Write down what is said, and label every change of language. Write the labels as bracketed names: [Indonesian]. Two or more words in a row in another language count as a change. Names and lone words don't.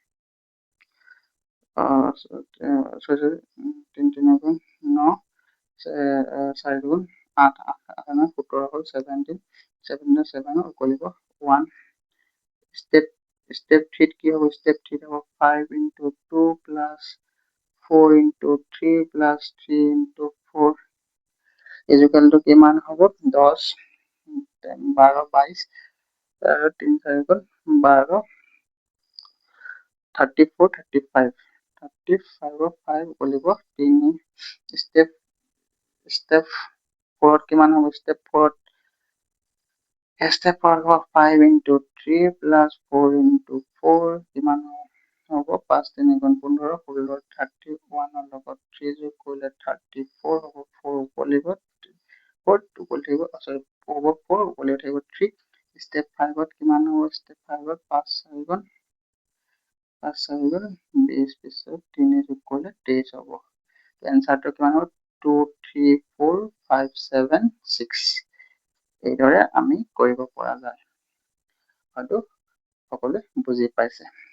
[Assamese] 3 দুগুণ 9 4 দুগুণ 8 8 17 হ'ল 17 17 7 উকলিব 1 ষ্টেপ 3 কি হ'ব ষ্টেপ 3 হ'ব [English] 5 into 2 plus 4 into 3 plus 3 into 4 equal to [Assamese] কিমান হ'ব 10 12 22 আৰু 3 4 গুণ 12 34 35 35 উকলিব 3 ষ্টেপ 4 কিমান হ'ব ষ্টেপ 4 হ'ব [English] 5 into 3 plus 4 into 4 [Assamese] কিমান হ'ব 5 3 গুণ 15 16 31 লগত 3 যোগ কৰিলে 34 হ'ব 4 উকলিব 4 উকলি থাকিব সৰি হ'ব 4 উকলি থাকিব 3 ষ্টেপ 5 ত কিমান হ'ব ষ্টেপ 5 ত 5 4 গুণ 5 4 গুণ 20 20 3 যোগ কৰিলে 23 হ'ব এনসাৰটো কিমান হ'ব 2 3 4 5 7 6 এইদৰে আমি কৰিব পৰা যায় হয়তো সকলোৱে বুজি পাইছে